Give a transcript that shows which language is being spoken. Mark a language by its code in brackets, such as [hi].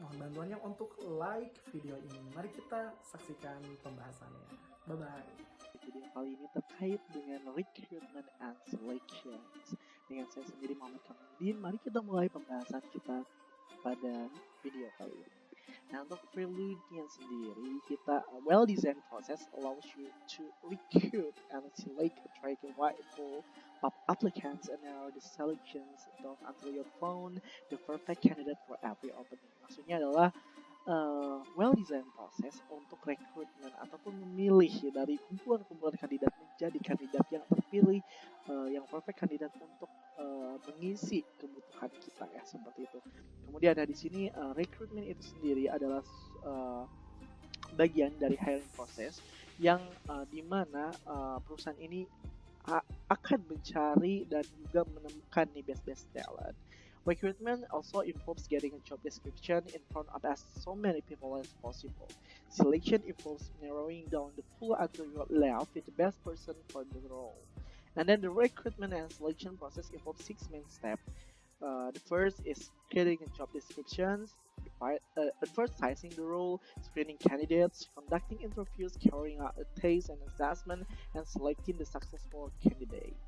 [id] Mohon bantuannya untuk like video ini. Mari kita saksikan pembahasannya. [en] Bye-bye. [id] Video kali ini terkait dengan Recruitment and Selections. Dengan saya sendiri Muhammad Kamaludin, mari kita mulai pembahasan kita pada video kali ini. Nah, untuk prelude-nya sendiri, kita [en] well-designed process allows you to recruit and select a target wide pool of applicants and narrow the selections down until you found the perfect candidate for every opening. [id] Maksudnya adalah well-designed proses untuk rekrutmen ataupun memilih dari kumpulan-kumpulan kandidat menjadi kandidat yang terpilih, yang perfect kandidat untuk mengisi kebutuhan kita ya, seperti itu. Kemudian di sini rekrutmen itu sendiri adalah bagian dari hiring process yang dimana perusahaan ini akan mencari dan juga menemukan nih best talent. [en] Recruitment also involves getting a job description in front of as so many people as possible. Selection involves narrowing down the pool until you're left with the best person for the role. And then the recruitment and selection process involves 6 main steps. The first is creating a job descriptions, advertising the role, screening candidates, conducting interviews, carrying out a taste and assessment, and selecting the successful candidate.